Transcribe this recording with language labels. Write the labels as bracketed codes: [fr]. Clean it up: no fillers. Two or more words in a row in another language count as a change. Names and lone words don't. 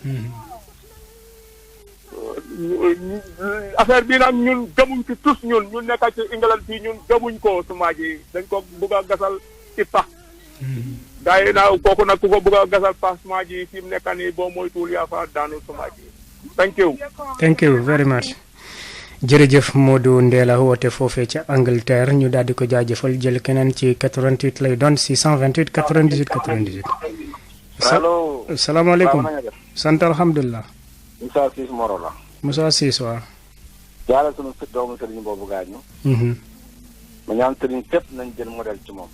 [wo] affaire bi nag ñun gëmuñ ci tous ñun nekk ci England fii ñun gëmuñ ko suma ji dañ ko bëgg a gasal ci pax gaa yi na kooku nag ku ko bëgg a gasal pax suma ji fi mu nekk nii boo moytuwul yaa fa daanu suma ji [en] thank you very much. [wo] jërëjëf Modou Ndella woote foofee ca Angleterre ñu daal di ko jaajëfal jël keneen ci 88 lay doon 628 98 98. allo salaamaaleykum. sant alhamdulilah. Moussa Ciss Moro la. Moussa Ciss waaw. jaarale sunu doomu sëriñ boobu gaañu. ma ñaan sëriñ fépp nañ jël modèle ci moom.